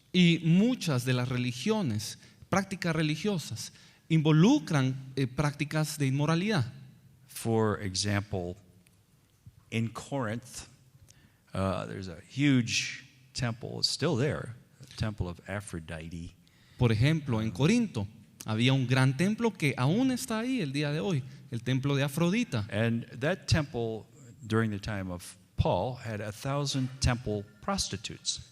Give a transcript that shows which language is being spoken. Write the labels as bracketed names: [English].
[Spanish] Y muchas de las religiones, prácticas religiosas, involucran prácticas de inmoralidad. [English] For example, in Corinth, there's a huge temple, it's still there, the temple of Aphrodite. [Spanish] Por ejemplo, en Corinto había un gran templo que aún está ahí el día de hoy, el templo de Afrodita. [English] And that temple, during the time of Paul, had 1,000 temple prostitutes.